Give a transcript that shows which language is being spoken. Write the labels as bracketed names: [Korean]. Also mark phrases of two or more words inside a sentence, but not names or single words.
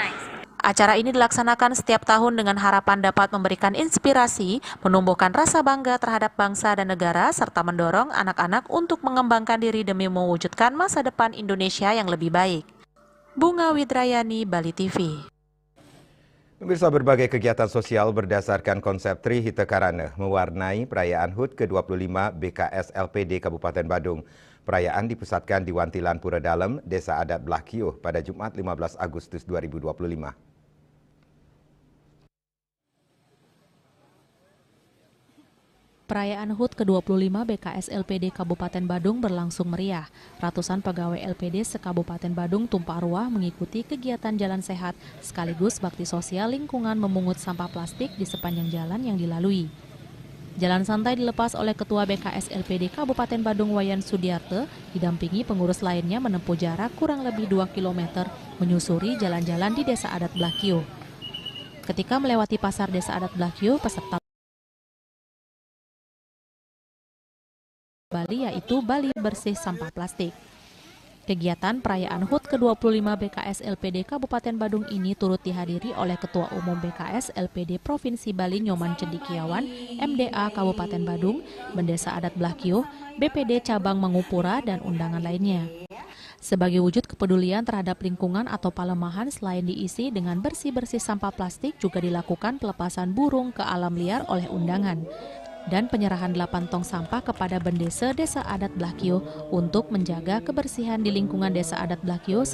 [Indonesian] Acara ini dilaksanakan setiap tahun dengan harapan dapat memberikan inspirasi, menumbuhkan rasa bangga terhadap bangsa dan negara, serta mendorong anak-anak untuk mengembangkan diri demi mewujudkan masa depan Indonesia yang lebih baik. Bunga Widrayani, Bali TV. Pemirsa, berbagai kegiatan sosial berdasarkan konsep Tri Hite Karana mewarnai perayaan HUT ke-25 BKS LPD Kabupaten Badung. Perayaan dipusatkan di Wantilan Pura Dalem, Desa Adat Blakio pada Jumat 15 Agustus 2025. Perayaan HUT ke-25 BKS LPD Kabupaten Badung berlangsung meriah. Ratusan pegawai LPD se-Kabupaten Badung tumpah ruah mengikuti kegiatan jalan sehat sekaligus bakti sosial lingkungan memungut sampah plastik di sepanjang jalan yang dilalui. Jalan santai dilepas oleh Ketua BKS LPD Kabupaten Badung Wayan Sudiarte, didampingi pengurus lainnya menempuh jarak kurang lebih 2 km menyusuri jalan-jalan di Desa Adat Blakio. Ketika melewati pasar Desa Adat Blakio, peserta Bali, yaitu Bali Bersih Sampah Plastik. Kegiatan perayaan HUT ke-25 BKS LPD Kabupaten Badung ini turut dihadiri oleh Ketua Umum BKS LPD Provinsi Bali Nyoman Cendikiawan, MDA Kabupaten Badung, Bendesa Adat Blakio, BPD Cabang Mangupura, dan undangan lainnya. Sebagai wujud kepedulian terhadap lingkungan atau Palemahan, selain diisi dengan bersih-bersih sampah plastik, juga dilakukan pelepasan burung ke alam liar oleh undangan dan penyerahan 8 tong sampah kepada Bendesa Desa Adat Blakio untuk menjaga kebersihan di lingkungan Desa Adat Blakio.